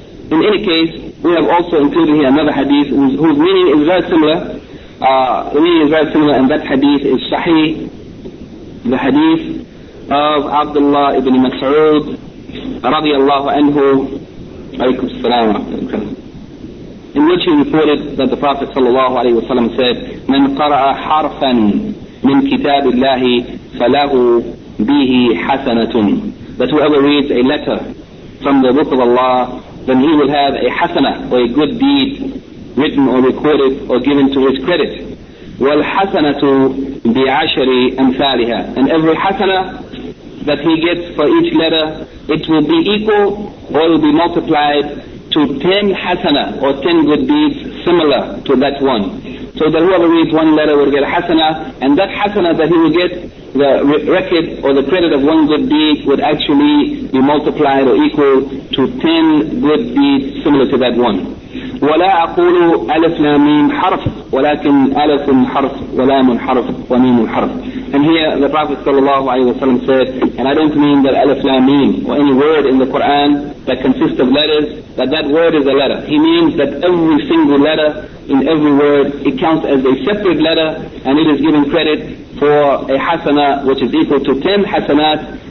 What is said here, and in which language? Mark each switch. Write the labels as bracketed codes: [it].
[en] In any case, we have also included here another hadith whose meaning is very similar. The meaning is very similar, and that hadith is sahih. The hadith of Abdullah ibn Mas'ud [ar] رضي الله عنه عليكم السلام عليكم. [en] In which he reported that the Prophet [ar] صلى الله عليه وسلم said, من قرأ حرفا من كتاب الله فله به حسنة. [en] That whoever reads a letter from the book of Allah, then he will have a hasana, or a good deed written or recorded or given to his credit. [ar] والحسنة بعشر أمثالها. [en] And every hasana that he gets for each letter, it will be equal or will be multiplied to 10 hasana, or 10 good deeds similar to that one. So that whoever reads one letter will get a hasana, and that hasana that he will get, the record or the credit of one good deed would actually be multiplied or equal to 10 good deeds similar to that one. [ar] ولا أقول ألف لام ميم حرف ولكن ألف حرف ولام حرف وميم حرف. [en] And here the Prophet sallallahu alaihi wasallam said, and I don't mean that [ar] ألف لام ميم [en] or any word in the Quran that consists of letters, that word is a letter. He means that every single letter in every word, it counts as a separate letter, and it is given credit for a hasana which is equal to 10 hasanat.